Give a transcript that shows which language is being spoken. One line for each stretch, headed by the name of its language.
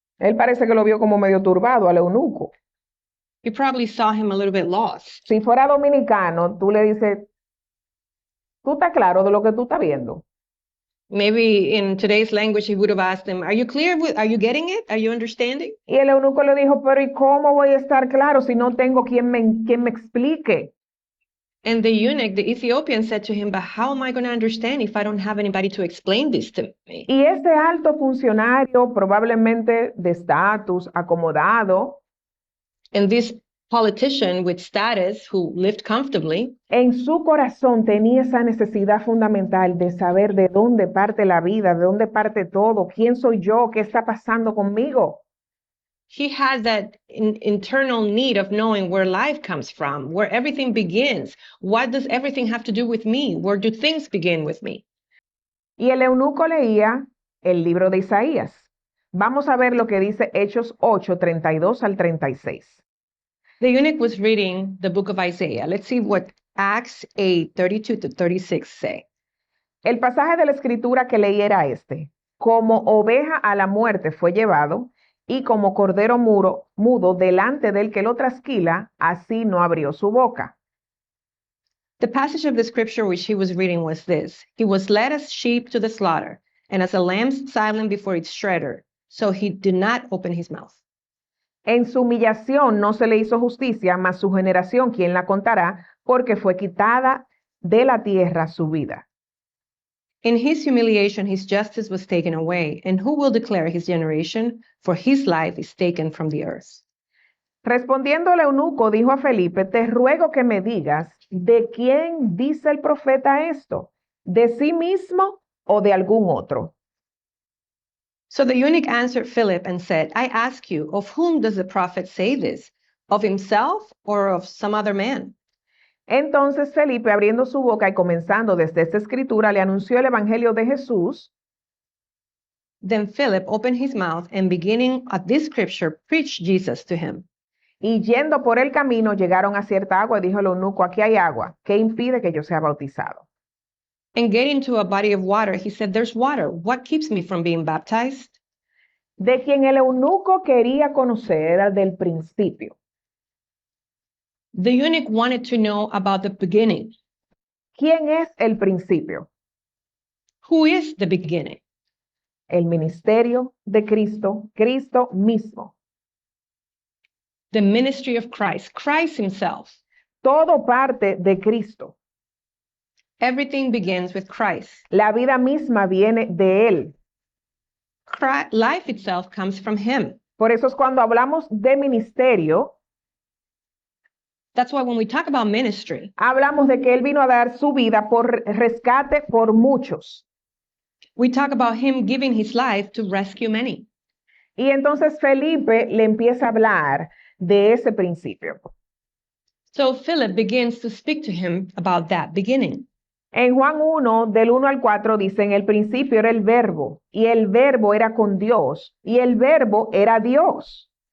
Spanish: Él parece que lo vio como medio turbado al eunuco.
English: You probably saw him a little bit lost.
Spanish: Si fuera dominicano, tú le dices, ¿tú estás claro de lo que tú estás viendo?
English: Maybe in today's language, he would have asked him, are you clear? Are you getting it? Are you understanding?
Spanish: Y el eunuco le dijo, pero ¿y cómo voy a estar claro si no tengo quien me explique?
English: And the eunuch, the Ethiopian, said to him, but how am I going to understand if I don't have anybody to explain this to me?
Spanish: Y ese alto funcionario, probablemente de estatus, acomodado,
English: And this politician with status who lived comfortably,
Spanish: en su corazón tenía esa necesidad fundamental de saber de dónde parte la vida, de dónde parte todo, quién soy yo, qué está pasando conmigo.
English: he had that internal need of knowing where life comes from, where everything begins. What does everything have to do with me? Where do things begin with me?
Spanish: Y el eunuco leía el libro de Isaías. Vamos a ver lo que dice Hechos 8, 32 al 36.
English: The eunuch was reading the book of Isaiah. Let's see what Acts 8, 32 to 36 say.
Spanish: El pasaje de la escritura que leí era este. Como oveja a la muerte fue llevado, y como cordero mudo delante del que lo trasquila, así no abrió su boca.
English: The passage of the scripture which he was reading was this. He was led as sheep to the slaughter, and as a lamb silent before its shredder, so he did not open his mouth.
Spanish: En su humillación no se le hizo justicia, mas su generación, ¿quién la contará? Porque fue quitada de la tierra su vida.
English: In his humiliation, his justice was taken away, and who will declare his generation? For his life is taken from the earth.
Spanish: Respondiendo el eunuco, dijo a Felipe, te ruego que me digas, ¿de quién dice el profeta esto? ¿De sí mismo o de algún otro?
English: So the eunuch answered Philip and said, I ask you, of whom does the prophet say this? Of himself or of some other man?
Spanish: Entonces Felipe, abriendo su boca y comenzando desde esta escritura, le anunció el evangelio de Jesús.
English: Then Philip opened his mouth and beginning at this scripture, preached Jesus to him.
Spanish: Y yendo por el camino, llegaron a cierta agua y dijo el eunuco, aquí hay agua. ¿Qué impide que yo sea bautizado?
English: And getting to a body of water, he said, there's water. What keeps me from being baptized?
Spanish: De quien el eunuco quería conocer era del principio.
English: The eunuch wanted to know about the beginning.
Spanish: ¿Quién es el principio?
English: Who is the beginning?
Spanish: El ministerio de Cristo, Cristo mismo.
English: The ministry of Christ, Christ himself.
Spanish: Todo parte de Cristo.
English: Everything begins with Christ.
Spanish: La vida misma viene de Él.
English: Life itself comes from him.
Spanish: Por eso es cuando hablamos de ministerio,
English: That's why when we talk about ministry,
Spanish: hablamos de que Él vino a dar su vida por rescate por muchos.
English: we talk about him giving his life to rescue many.
Spanish: Y entonces Felipe le empieza a hablar de ese principio.
English: So Philip begins to speak to him about that beginning.
Spanish: En Juan 1, del 1 al 4, dice, en el principio era el verbo, y el verbo era con Dios, y el verbo era Dios.